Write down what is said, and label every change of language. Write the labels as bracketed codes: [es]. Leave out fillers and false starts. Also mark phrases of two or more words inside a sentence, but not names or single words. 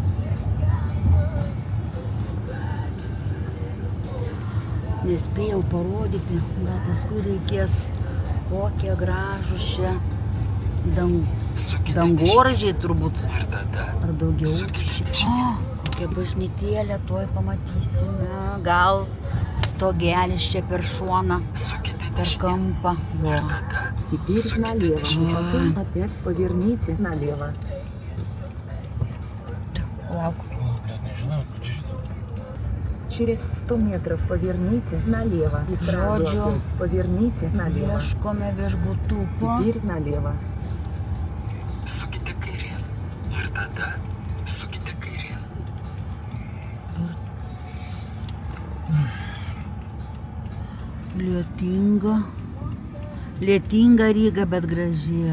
[lt] Nespėjau parodyti, gal paskui reikės kokie gražūs čia dangoraižiai turbūt. Ar daugiau. Kokia bažnytėlė, tuoj pamatysime. Gal stogelis čia per šoną, per kampą. Jo. [ru] Теперь налево, потом опять поверните налево. [lt] Lauk. [ru] Через 100 метров поверните налево и сразу опять поверните налево. [lt] Ieškome viešbutuko. [ru] Теперь налево. [lt] Sukite kairėn ir tada sukite kairėn. Lietinga Ryga, bet graži.